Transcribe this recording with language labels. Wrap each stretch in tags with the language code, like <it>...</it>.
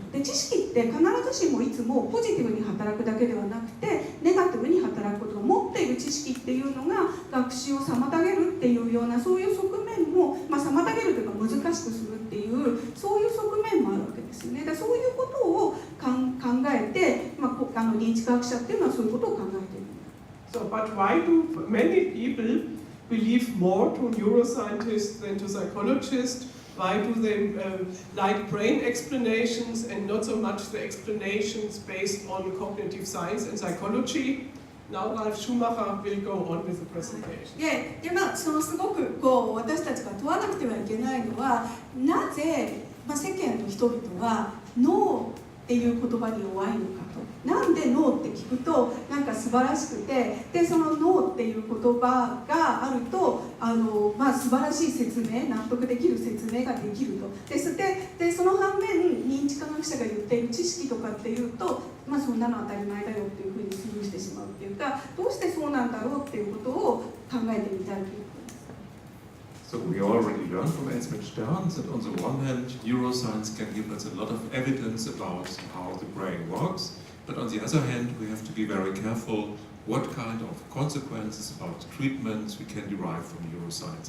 <ja>で、知識って必ずしもいつもポジティブに働くだけではなくてネガティブに働くこと、持っている知識っていうのが学習を妨げるっていうようなそういう側面も、妨げるというか難しくするっていうそういう側面もあるわけですよね。だからそういうことを考えて、認知科学者っていうのはそういうことを考えている。</ja> <en>So, but why do many people believe more to neuroscientists than to psychologists? Why do they like brain explanations and not so much the explanations based on cognitive science and psychology? Now Prof. Schumacher will go on with the presentation.</en> <ja>で、そのすごく私たちが問わなくてはいけないのはなぜ、世間の人々は脳っていう言葉に弱いのかと。なんで脳って聞くとなんか素晴らしくて、でその脳っていう言葉があると素晴らしい説明、納得できる説明ができると。でその反面認知科学者が言っている知識とかっていうと、そんなの当たり前だよっていうふうにスルーしてしまうっていうか、どうしてそうなんだろうっていうことを考えてみたいということです。</ja> <en>So we already learned from Elsbeth Stern that on the one hand, neuroscience can give us a lot of evidence about how the brain works, but on the other hand, we have to be very careful what kind of consequences about treatments we can derive from neuroscience.</en>